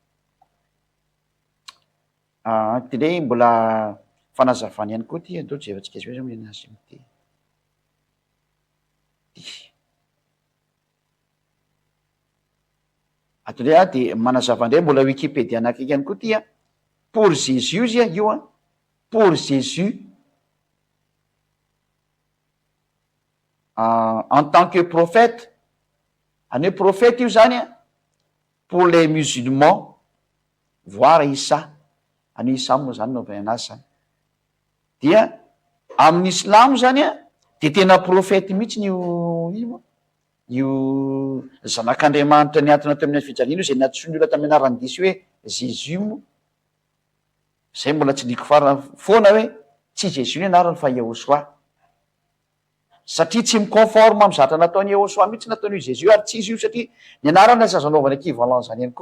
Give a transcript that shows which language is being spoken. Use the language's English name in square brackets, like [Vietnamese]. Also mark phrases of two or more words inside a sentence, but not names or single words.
[Malagasy] ty ndray mbola fanazavana ihany koa ty andao jerentsika azy hoe zao miena azy amity atondray de manazava ndray mbola Wikipédia anakaiky ihany koa ty [French] pour Jésus [Malagasy] izy io [French] pour Jésus en tant que prophète [Malagasy] any hoe prophète io zany [French] pour les musulmans [Malagasy] voire Isa any Isa moa zany no anazy zany dia amin'ny Islamo zany de tena prophète mihitsy io zanak'Andriamanitra niantona tamin'ny azy fijaliana io zay natsoiny olona tamin'ny anarany diso hoe Jésus mo zay mbola tsy diko foana hoe tsy Jésus ny anarany fa Yahosoa satria tsy miconforme amy zatra nataony Yahosoa mihitsy nataony Jésus ary tsy izy io satria ny anarana sy azanaovana équivalent zany ihany koa.